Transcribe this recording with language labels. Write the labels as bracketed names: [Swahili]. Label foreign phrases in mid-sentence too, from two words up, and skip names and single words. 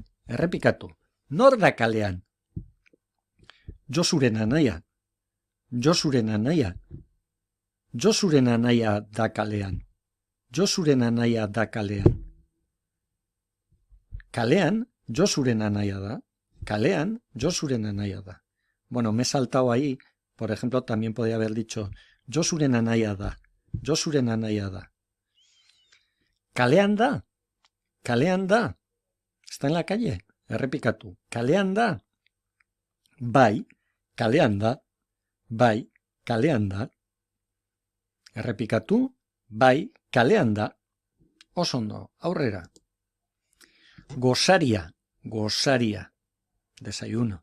[Basque] Errepikatu, nor da kalean? Josuren anaia, Josuren anaia, Josuren anaia da kalean, Josuren anaia da kalean. Kalean, Josuren anaia da. Kalean, Josuren anaia da. [Spanish] Bueno, me he saltado ahí. Por ejemplo, también podría haber dicho [Basque] Josuren anaia da. Josuren anaia da. Kalean da. Kalean da. [Spanish] Está en la calle. [Basque] Errepikatu. Kalean da. Bai, kalean da. Bai, kalean da. Errepikatu. Bai, kalean da. Osondo, aurrera. Gosaria, gosaria, desayuno.